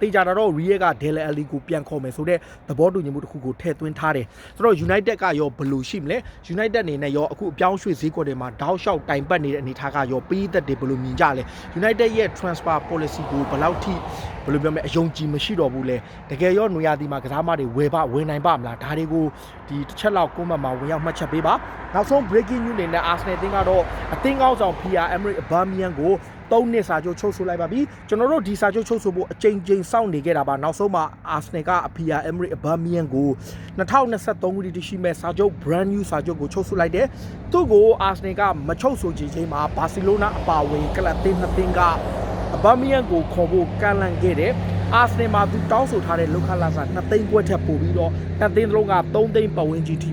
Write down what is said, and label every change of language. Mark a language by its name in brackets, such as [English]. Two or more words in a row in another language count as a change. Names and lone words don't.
[Burmese] တေးကြတာတော့ Real က Dele Alli ကိုပြန်ခေါ်မယ်ဆိုတဲ့သဘောတူညီမှုတစ်ခုကိုထည့်သွင်းထားတယ်ဆိုတော့ United ကရောဘယ်လိုရှိမလဲ United အနေနဲ့ရောအခုအပြောင်းရွှေ့ဈေးကွက်တွေမှာတောက်လျှောက်တိုင်ပတ်နေတဲ့အနေထားကရောပေးသက်တွေဘယ်လိုမြင်ကြလဲ United ရဲ့ [English] transfer policy [Burmese] ကိုဘယ်လောက်ထိဘယ်လိုပြောမလဲအယုံကြည်မရှိတော့ဘူးလဲတကယ်ရောနွေရာသီမှာကစားမတွေဝယ်နိုင်ပါမလားဒါတွေကိုဒီတစ်ချက်လောက်ကွန်မန့်မှာဝင်ရောက်မှတ်ချက်ပေးပါနောက်ဆုံး [English] breaking news [Burmese] အနေနဲ့ Arsenal အသင်းကတော့အသင်းကောင်းဆောင် Pierre-Emerick Aubameyang ကို3နှစ်စာချုပ်ချုပ်ဆိုလိုက်ပါ ပြီကျွန်တော်တို့ဒီစာချုပ်ချုပ်ဆိုဖို့အချိန်ချင်းစောင့်နေခဲ့တာပါနောက်ဆုံးမှာ Arsenal က Pierre-Emerick Aubameyang ကို2023ခုနှစ်ရှိမဲ့စာချုပ် [English] brand new [Burmese] စာချုပ်ကိုချုပ်ဆိုလိုက်တယ်သူ့ကို Arsenal ကမချုပ်ဆိုချိန်မှာ Barcelona အပါအဝင်ကလပ်အသင်းနှစ်သင်းက Aubameyang ကိုခေါ်ဖို့ကန့်လန့်ခဲ့တယ်Arsenal မှာသူတောင်းဆိုထားတဲ့လောက်ခလာစာ2သိန်းခွဲထက်ပိုပြီးတော့2သိန်းလုံးက3သိန်းပတ်ဝန်းကျင်ထိ